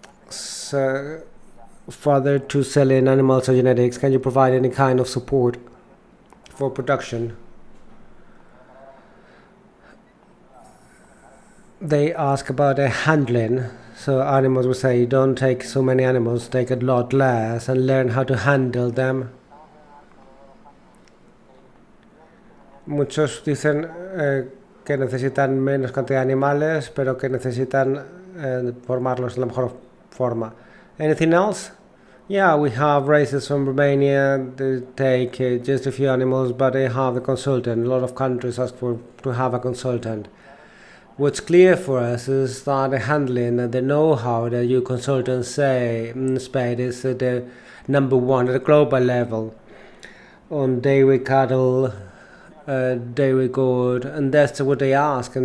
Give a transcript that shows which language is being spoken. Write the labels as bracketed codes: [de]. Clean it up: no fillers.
[en] So, further to selling animals or genetics, can you provide any kind of support for production? They ask about the handling. So animals will say, don't take so many animals, take a lot less and learn how to handle them. [es] Muchos dicen que necesitan menos cantidad de animales, pero que necesitan formarlos de la mejor forma. [en] Anything else? Yeah, we have races from Romania. They take just a few animals, but they have a consultant. A lot of countries ask to have a consultant. What's clear for us is that the handling and the know-how that you consultants say in Spain is the number one at a global level on dairy cattle, dairy goat, and that's what they ask.